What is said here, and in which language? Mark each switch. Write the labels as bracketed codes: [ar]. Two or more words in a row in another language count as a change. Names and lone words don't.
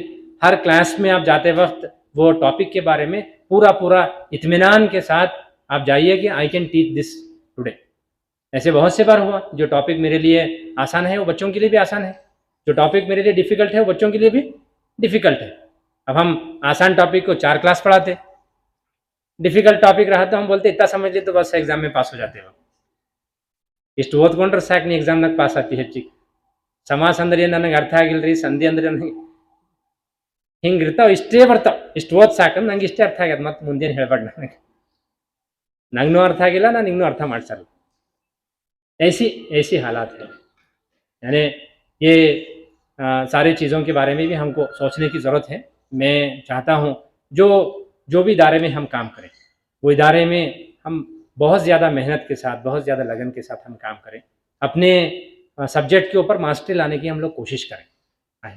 [hi] हर क्लास में आप जाते वक्त वो टॉपिक के बारे में पूरा इत्मीनान के साथ आप जाइए कि [en] I can teach this today. [hi] ऐसे बहुत से बार हुआ, जो टॉपिक मेरे लिए आसान है वो बच्चों के लिए भी आसान है, जो टॉपिक मेरे लिए डिफ़िकल्ट है वो बच्चों के लिए भी डिफ़िकल्ट है। अब हम आसान टॉपिक को 4 क्लास पढ़ाते, डिफ़िकल्ट टॉपिक रहा तो हम बोलते इतना समझ लिए तो बस एग्जाम में पास हो जाते हो। [kn] ಇಷ್ಟು ಓದ್ಕೊಂಡ್ರೆ ಸಾಕು ನೀ ಎಕ್ಸಾಮ್ನಾಗ ಪಾಸ್ ಆಗ್ತಿ, ಹೆಚ್ಚಿಗೆ ಸಮಾಸ ಅಂದ್ರೆ ಏನು ನನಗೆ ಅರ್ಥ ಆಗಿಲ್ರಿ, ಸಂಧಿ ಅಂದ್ರೆ ನನಗೆ ಹಿಂಗಿರ್ತಾವೆ, ಇಷ್ಟೇ ಬರ್ತಾವೆ, ಇಷ್ಟು ಓದ್ ಸಾಕಂದ್ರೆ ನಂಗೆ ಇಷ್ಟೇ ಅರ್ಥ ಆಗ್ಯದ, ಮತ್ತೆ ಮುಂದೇನು ಹೇಳ್ಬೇಡ ನಂಗೂ ಅರ್ಥ ಆಗಿಲ್ಲ, ನಾನು ಇನ್ನೂ ಅರ್ಥ ಮಾಡ್ಸಲ್ಲ। [hi] ऐसी हालात है। यानी ये सारी चीज़ों के बारे में भी हमको सोचने की ज़रूरत है। मैं चाहता हूँ जो भी इदारे में हम काम करें, वो इदारे में हम बहुत ज़्यादा मेहनत के साथ, बहुत ज़्यादा लगन के साथ हम काम करें, अपने सब्जेक्ट के ऊपर मास्टरी लाने की हम लोग कोशिश करें।